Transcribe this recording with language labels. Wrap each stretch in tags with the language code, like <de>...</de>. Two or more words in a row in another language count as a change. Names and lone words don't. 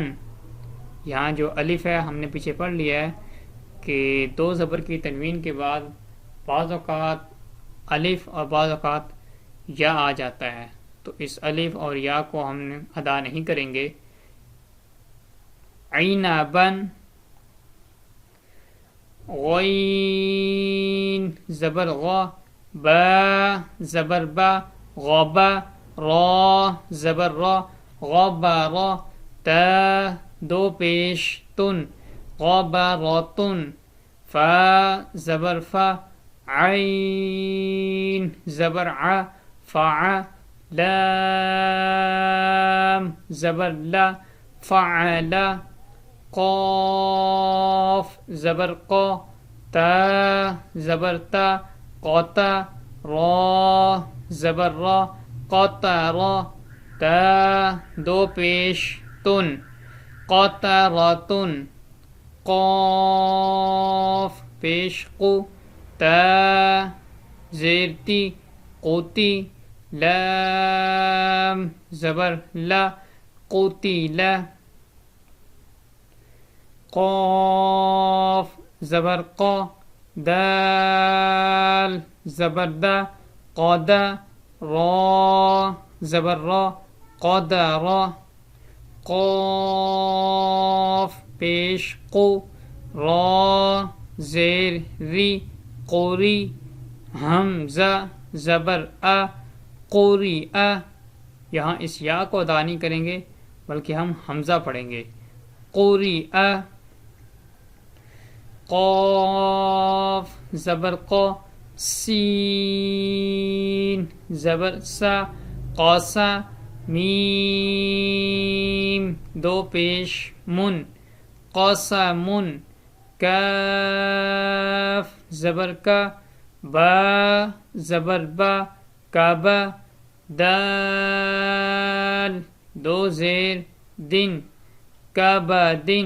<ur>یہاں جو الف ہے ہم نے پیچھے پڑھ لیا ہے کہ 2 زبر کی تنوین کے بعد بعض اوقات الف اور بعض اوقات یا آ جاتا ہے، تو اس الف اور یا کو ہم ادا نہیں کریں گے۔ عینبن، غین زبر غا، با زبر با، غبا، را زبر را، غبرا، تا دو پیش تن، غبراتن۔ فا زبر فا، عین زبر ع، فع، لام زبر لا، فعل، قاف زبر قا، تا زبر تا، قطا، را زبر را، قطرا، تا دو پیش تن، قطراتن۔ قاف پیش قو، تا زیر تی، قوتی، لام زبر لا، قوتیلا۔ قاف زبر قا، دال زبر دا، قدا، را زبر را، قدرا۔ قاف پیش قو، را زیر ری، قوری، حمزہ زبر ا، قوری ا۔ یہاں اس یا کو ادا نہیں کریں گے بلکہ ہم حمزہ پڑھیں گے، قوری ا۔ قاف زبر قا، سین زبر سا، قاسا، میم دو پیش من، قاسم، کاف زبر کا، با زبر با، کعبہ، دال دو زیر دن، کعبہ دن.</ur>